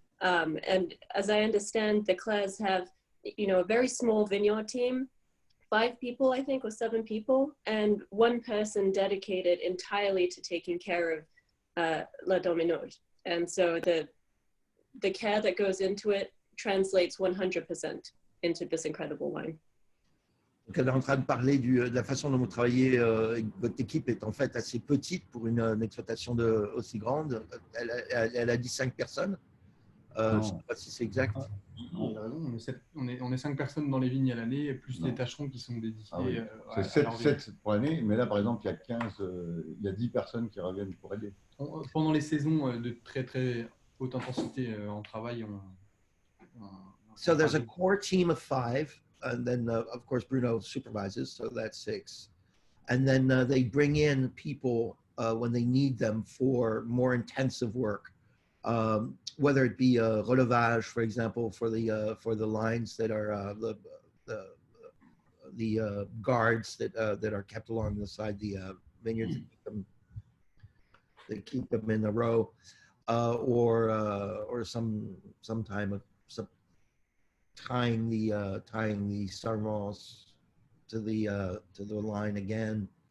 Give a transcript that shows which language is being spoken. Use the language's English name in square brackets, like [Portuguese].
[English] And as I understand, the Clairs have, you know, a very small vineyard team, 5 people, I think, or 7 people, and 1 person dedicated entirely to taking care of La Dominode. And so the care that goes into it translates 100% into this incredible wine. [French] Donc, elle est en train de parler de la façon dont vous travaillez. Votre équipe est en fait assez petite pour une exploitation aussi grande. Elle a dit 5 personnes. Je ne sais pas si c'est exact. On a raison, on est 5 personnes dans les vignes à l'année, plus les tâcherons qui sont dédiés. Oui. C'est 7 pour l'année, mais là, par exemple, il y a 10 personnes qui reviennent pour aider. Pendant les saisons de très très haute intensité en travail, [English] So there's a core team of 5, and then of course Bruno supervises, so that's 6. And then they bring in people when they need them for more intensive work. Whether it be relevage, for example, for the lines that are the guards that are kept along the side the vineyards, that keep them in a row, or some time of tying the sarments to the line again.